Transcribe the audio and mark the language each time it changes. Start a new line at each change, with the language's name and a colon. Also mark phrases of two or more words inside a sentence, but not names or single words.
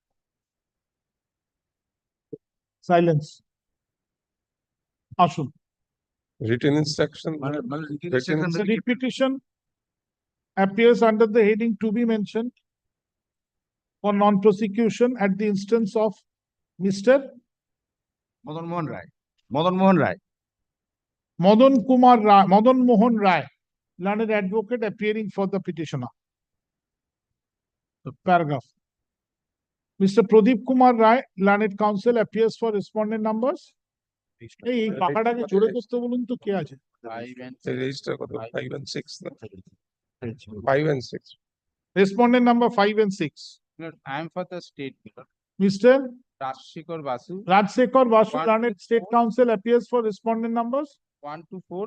English: Silence. Ashun. Written instruction. The writ petition appears under the heading to be mentioned for non-prosecution at the instance of Mr. Madan Mohan Rai. Madan Mohan Rai. Madan Kumar Rai, Madan Mohan Rai, learned advocate appearing for the petitioner. The paragraph. Mr. Pradeep Kumar Rai, learned counsel, appears for respondent numbers.
Bangla: এই পাকাটাকে জোরে করতে বলুন তো কে আছে?
English: Register 5 and 6. 5 and 6. Respondent number 5 and 6. I am for the state. Mr. Rajshekar Basu. Rajshekar Basu, learned state counsel, appears for respondent numbers 1 to 4.